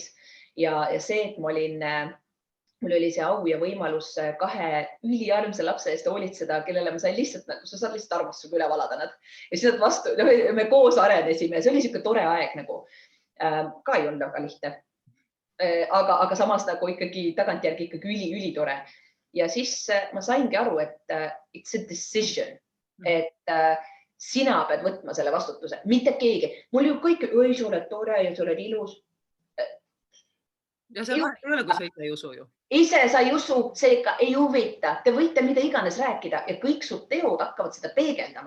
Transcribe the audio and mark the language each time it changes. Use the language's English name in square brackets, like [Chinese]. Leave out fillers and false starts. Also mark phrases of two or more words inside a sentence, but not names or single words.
[Estonian] Ja see, et mul oli see au ja võimalus 2 üliarmsa lapse eest hoolitseda, kellele ma sain lihtsalt, sa saad lihtsalt armastusega üle valada nad. Ja siis nad vastu, me koos arenesime, see oli siuke tore aeg nagu. Ka ei olnud väga lihtne. Aga samas nagu ikkagi tagantjärgi ikkagi üli tore. Ja siis ma saingi aru, et [English] it's a decision, [Estonian] et sina pead võtma selle vastutuse, mitte keegi. Mul ju kõik, oi, sa oled tore ja sa oled ilus. Ja see ei ole, kui sa ise ei usu ju. Ise sa ei usu, seega ei huvita. Te võite mida iganes rääkida ja kõik su teod hakkavad seda peegeldama.